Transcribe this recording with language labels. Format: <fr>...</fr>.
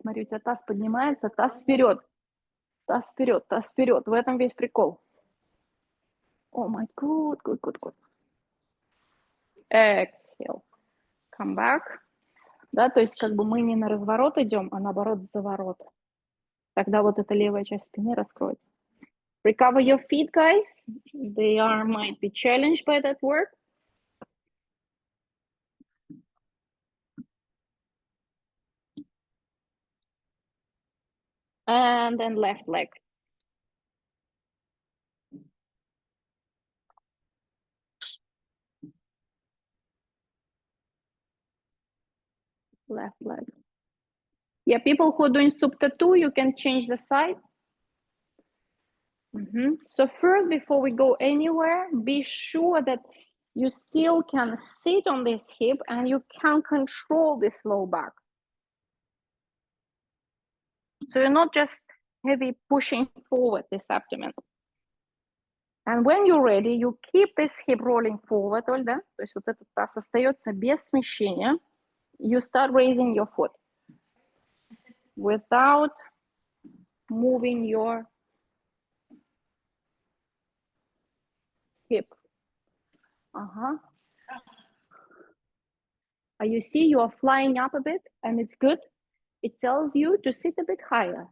<ru>Смотри, у тебя таз поднимается, таз вперед. Таз вперед, таз вперед. В этом весь прикол.</ru> <en>Oh my God, good, good, good. Exhale. Come back.</en> <ru>Да, то есть как бы мы не на разворот идем, а наоборот заворот. Тогда вот эта левая часть спины раскроется.</ru> <en>Recover your feet, guys. They might be challenged by that work. And then left leg. Left leg. Yeah, people who are doing Supta 2, you can change the side. So first, before we go anywhere, be sure that you still can sit on this hip and you can control this low back. So you're not just heavy pushing forward this abdomen. And when you're ready, you keep this hip rolling forward, Ольга.</en> <ru>То есть вот этот таз остается без смещения.</ru> <en>You start raising your foot without moving your hip. You see, you are flying up a bit, and it's good. It tells you to sit a bit higher.</en>